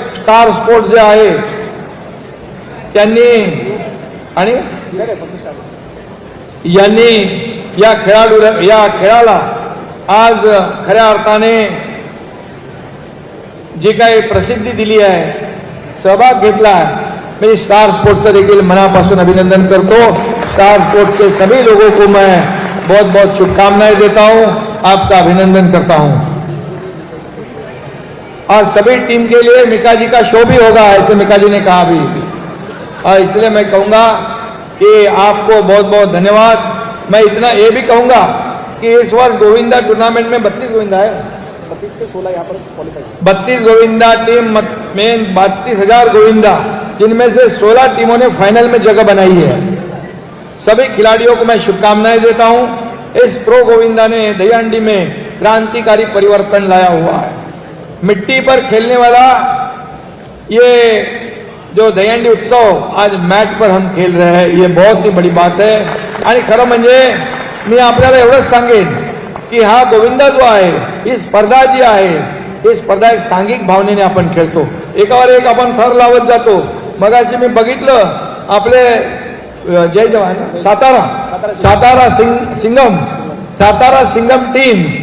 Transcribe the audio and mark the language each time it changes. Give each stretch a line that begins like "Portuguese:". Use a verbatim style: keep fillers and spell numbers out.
Marathi: Star sport जे आहे त्यांनी आणि यांनी या खेळाडू या खेळाला आज खऱ्या अर्थाने जी काही प्रसिद्धी दिली आहे, सहभाग घेतला आहे, मी स्टार स्पोर्ट्सचं देखील मनापासून अभिनंदन करतो.
Hindi: स्टार स्पोर्ट्स के सभी लोगों को मैं बहुत बहुत शुभकामनाएं देता हूं, आपका अभिनंदन करता हूं और सभी टीम के लिए मिका जी का शो भी होगा ऐसे मिका जी ने कहा भी, और इसलिए मैं कहूँगा कि आपको बहुत बहुत धन्यवाद. मैं इतना ये भी कहूँगा कि इस वर्ष गोविंदा टूर्नामेंट में बत्तीस गोविंदा है, बत्तीस से सोलह यहाँ पर क्वालिफाई, बत्तीस गोविंदा टीम में बत्तीस हजार गोविंदा, जिनमें से सोलह टीमों ने फाइनल में जगह बनाई है. सभी खिलाड़ियों को मैं शुभकामनाएं देता हूँ. इस प्रो गोविंदा ने दहीहंडी में क्रांतिकारी परिवर्तन लाया हुआ है. मिट्टी पर खेलने वाला ये जो दहीहंडी उत्सव आज मॅट पर हम खेल रहे हैं, ये बहुत ही बड़ी बात है.
Marathi: आणि खरं म्हणजे मी आपल्याला एवढंच सांगेन की हा गोविंदा जो आहे, ही स्पर्धा जी आहे, ही स्पर्धा एक सांघिक भावनेने आपण खेळतो, एकावर एक आपण थर लावत जातो. मगाशी मी बघितलं आपले जय जवान सातारा सातारा सिंग सिंगम सातारा सिंगम टीम